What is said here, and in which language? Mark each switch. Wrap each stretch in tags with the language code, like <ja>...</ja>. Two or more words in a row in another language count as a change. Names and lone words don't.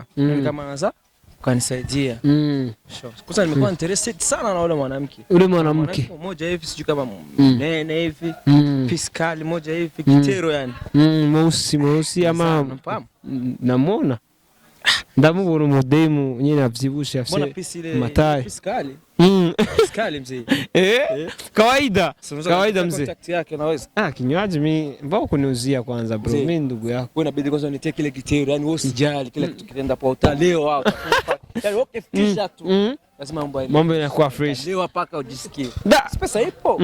<sw>Mimi kama naza kanisaidia. Kwanza nimekuwa interested sana na yule mwanamke. Ule mwanamke mmoja hivi sijui kama nene hivi, fiskali moja hivi, kitero yani. Mweusi ama nafahamu. Namuona.</sw> <rn>ndamubona umudemu nyine avyibushe afise mataye.</rn> <sw>Fiskali. Fiskali mzee. Kawaida. Kawaida mzee. Contact yake unaweza. Kinywaji mimi mbona kuniuzia kwanza bro? Mimi ndugu yako. Wewe inabidi kwanza unitie kile kitero, yani wewe usijali kila kitu kitaenda kwa utaleo hapo. Yani ukifikisha tu. Lazima mambo yanakuwa fresh. Leo paka ujisikie. Pesa ipo.</sw>